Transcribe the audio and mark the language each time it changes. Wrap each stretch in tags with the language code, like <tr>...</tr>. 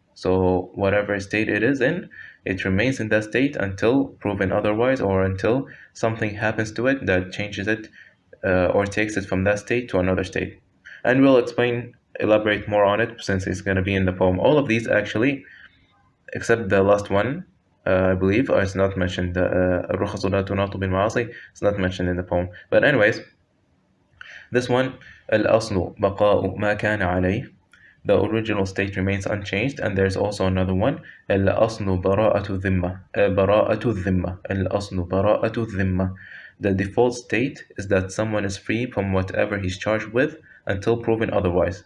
<en>So whatever state it is in, it remains in that state until proven otherwise, or until something happens to it that changes it or takes it from that state to another state. And we'll elaborate more on it since it's going to be in the poem. All of these actually, except the last one, I believe, it's not mentioned.</en> <ar>الرخص لا تناط بالمعاصي.</ar> <en>It's not mentioned in the poem. But anyways, this one,</en> <ar>الأصل بقاء ما كان عليه.</ar> <en>The original state remains unchanged. And there's also another one,</en> <ar>الأصل براءة الذمة. براءة الذمة. الأصل براءة الذمة.</ar> <en>The default state is that someone is free from whatever he's charged with until proven otherwise.</en>